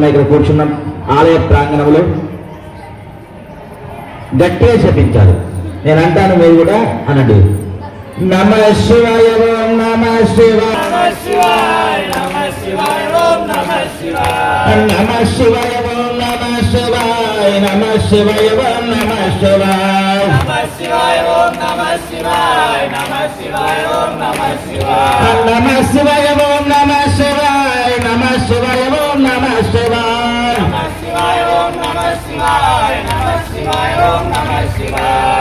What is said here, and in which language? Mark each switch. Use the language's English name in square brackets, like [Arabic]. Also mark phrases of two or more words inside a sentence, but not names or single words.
[Telugu] ఇక్కడ కూర్చున్నాం ఆలయ ప్రాంగణంలో గట్టిగా జపించాలి. నేను అంటాను, మీరు కూడా అనండి. [Sanskrit] నమః శివాయ ఓం నమః శివాయ నమః శివాయ ఓం నమః శివాయ నమః శివాయ ఓం నమః శివాయ నమః శివాయ ఓం నమః శివాయ नमः शिवाय ॐ नमः शिवाय नमः शिवाय ॐ नमः शिवाय नमः शिवाय ॐ नमः शिवाय नमः शिवाय ॐ नमः शिवाय नमः शिवाय ॐ नमः शिवाय नमः शिवाय ॐ नमः शिवाय